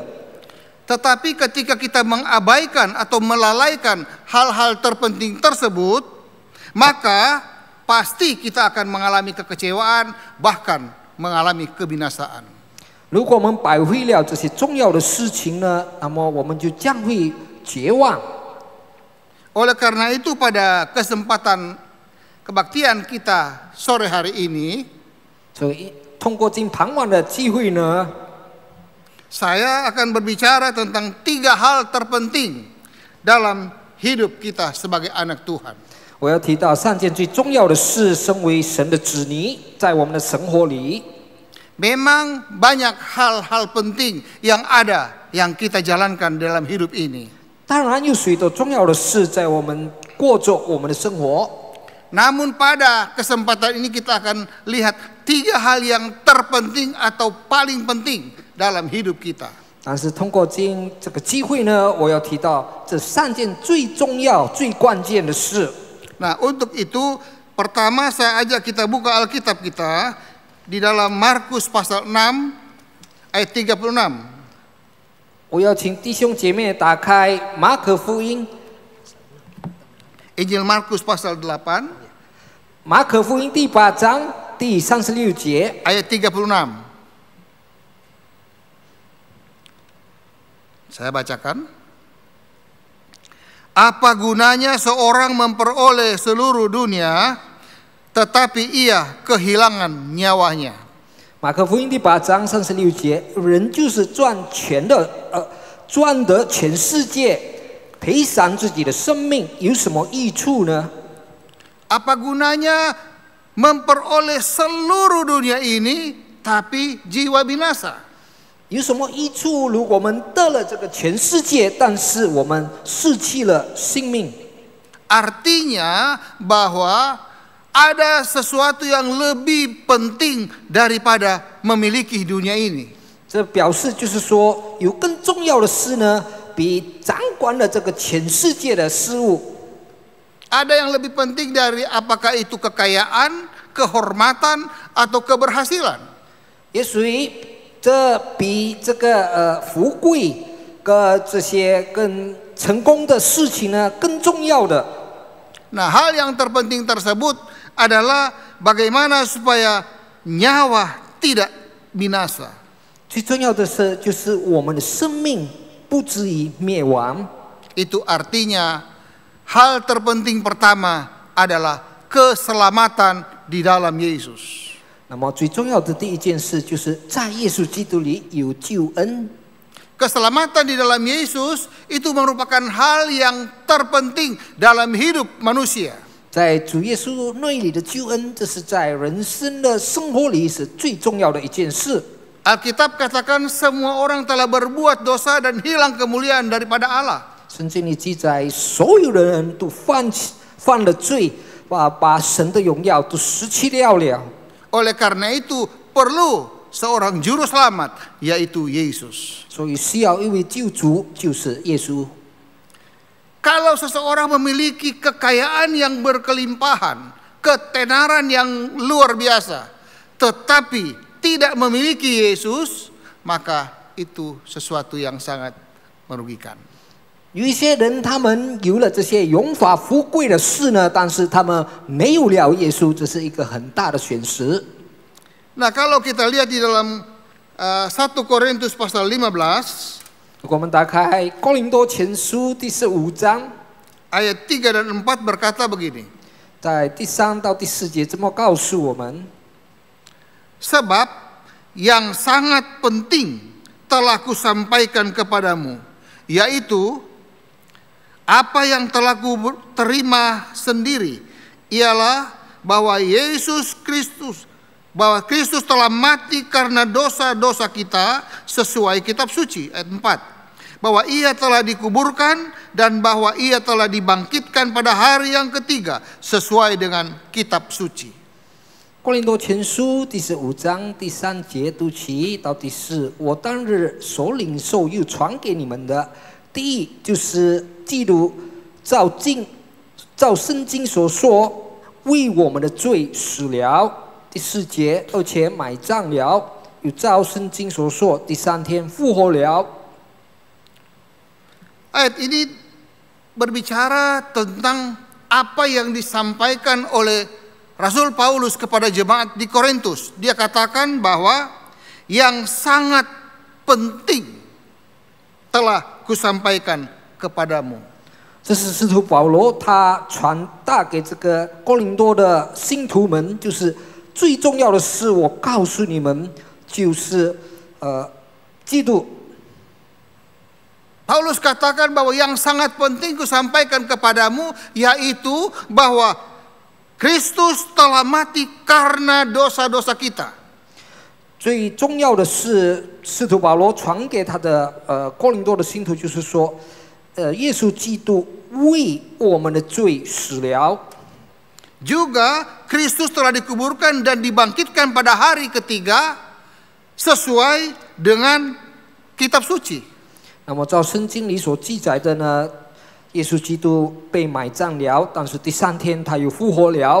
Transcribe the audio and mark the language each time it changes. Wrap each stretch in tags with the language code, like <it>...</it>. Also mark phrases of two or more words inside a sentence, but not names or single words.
<id>Tetapi ketika kita mengabaikan atau melalaikan hal-hal terpenting tersebut, maka pasti kita akan mengalami kekecewaan, bahkan mengalami kebinasaan.</id> <zh>如果我们摆会了这些重要的事情呢，那么我们就将会绝望。</zh> <id>Oleh karena itu pada kesempatan kebaktian kita sore hari ini,</id> <zh>所以通过今傍晚的机会呢，</zh> <id>saya akan berbicara tentang 3 hal terpenting dalam hidup kita sebagai anak Tuhan.</id> <zh>我要提到3件最重要的事，身为神的子女，在我们的生活里。</zh> <id>Memang banyak hal-hal penting yang ada yang kita jalankan dalam hidup ini.</id> <zh>当然有许多重要的事在我们过着我们的生活。</zh> <id>Namun pada kesempatan ini kita akan lihat 3 hal yang terpenting atau paling penting dalam hidup kita.</id> <zh>但是通过今这个机会呢，我要提到这3件最重要、最关键的事。</zh> <id>Nah, untuk itu pertama saya ajak kita buka Alkitab kita di dalam Markus pasal 6 ayat 36.</id> <zh>我要请弟兄姐妹打开马可福音，</zh> <id>Injil Markus pasal 8</id> <zh>马可福音第8章第36节，</zh> <id>ayat 36. Saya bacakan. Apa gunanya seorang memperoleh seluruh dunia tetapi ia kehilangan nyawanya?</id> <zh>马可福音第8章36节，人就是赚得全世界，赔偿自己的生命，有什么益处呢？</zh> <id>Apa gunanya memperoleh seluruh dunia ini tapi jiwa binasa?</id> <zh>有什么益处？如果我们得了这个全世界，但是我们失去了性命，</zh> <id>Artinya bahwa ada sesuatu yang lebih penting daripada memiliki dunia ini.</id> <zh>这表示就是说，有更重要的事呢，比掌管了这个全世界的事物。</zh> <id>Ada yang lebih penting dari apakah itu kekayaan, kehormatan, atau keberhasilan.</id> <zh>也许这比这个富贵跟这些更成功的事情呢更重要的。</zh> <id>Nah, hal yang terpenting tersebut adalah bagaimana supaya nyawa tidak binasa.</id> <zh>最重要的是，就是我们的生命不至于灭亡。</zh> <id>Itu artinya hal terpenting pertama adalah keselamatan di dalam Yesus.</id> <zh>那么最重要的第一件事，就是在耶稣基督里有救恩。</zh> <id>Keselamatan di dalam Yesus itu merupakan hal yang terpenting dalam hidup manusia.</id> <zh>在主耶稣内里的救恩，这是在人生的生活里是最重要的一件事。</zh> <id>Alkitab katakan semua orang telah berbuat dosa dan hilang kemuliaan daripada Allah.</id> <zh>圣经里记载，所有的人都犯了罪，把神的荣耀都失去掉了。</zh> <id>Oleh karena itu perlu seorang juru selamat, yaitu Yesus.</id> <zh>所以需要一位救主，就是耶稣。</zh> <id>Kalau seseorang memiliki kekayaan yang berkelimpahan, ketenaran yang luar biasa, tetapi tidak memiliki Yesus, maka itu sesuatu yang sangat merugikan.</id> <zh>有一些人，他们有了这些荣华富贵的事呢，但是他们没有了耶稣，这是一个很大的损失。</zh> <id>Nah, kalau kita lihat di dalam 1 Korintus pasal 15,</id> <zh>如果我们打开哥林多前书第15章，</zh> <id>ayat 3 dan 4 berkata begini.</id> <zh>在第3到第4节这么告诉我们：</zh> <id>Sebab yang sangat penting telah kusampaikan kepadamu, yaitu apa yang telah ku terima sendiri, ialah bahwa Kristus telah mati karena dosa-dosa kita sesuai kitab suci. Ayat 4. Bahwa ia telah dikuburkan dan bahwa ia telah dibangkitkan pada hari yang ketiga sesuai dengan kitab suci.</id> <zh>哥林多前书第15章第3节读起到第4，我当日所领受又传给你们的，第一就是基督照圣经所说，为我们的罪死了。第4节，而且埋葬了，又照圣经所说，第3天复活了。</zh> <id>Ayat ini berbicara tentang apa yang disampaikan oleh Rasul Paulus kepada jemaat di Korintus. Dia katakan bahwa yang sangat penting telah kusampaikan kepadamu.</id> <zh>这是使徒保罗他传达给这个哥林多的信徒们，就是最重要的是，我告诉你们，就是基督。</zh> <id>Paulus katakan bahwa yang sangat penting kusampaikan kepadamu, yaitu bahwa Kristus telah mati karena dosa-dosa kita.</id> <zh>最重要的是，使徒保罗传给他的哥林多的信徒，就是说，耶稣基督为我们的罪死了。</zh> <id>Juga Kristus telah dikuburkan dan dibangkitkan pada hari ketiga sesuai dengan kitab suci.</id> <zh>那么照圣经里所记载的呢，耶稣基督被埋葬了，但是第3天他又复活了。</zh>